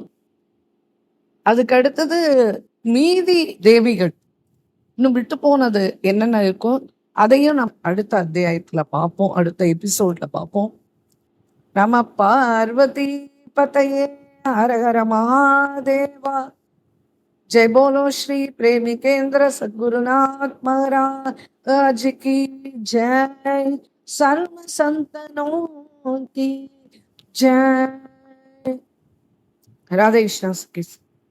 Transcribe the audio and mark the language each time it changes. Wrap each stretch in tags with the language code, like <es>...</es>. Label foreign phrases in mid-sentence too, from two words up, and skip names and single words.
<ta>அதுக்கு அடுத்தது மீதி தேவிகள் இன்னும் விட்டு போனது என்னென்ன இருக்கோ அதையும் நம்ம அடுத்த அத்தியாயத்துல பார்ப்போம், அடுத்த எபிசோட்ல பார்ப்போம்.</ta> <sa>नम पार्वती पतये हर हर महादेव.</sa> <hi>जय बोलो श्री प्रेमिकेंद्र सद्गुरुनाथ महाराज की जय। सर्व संतनों की जय। राधे कृष्ण।</hi>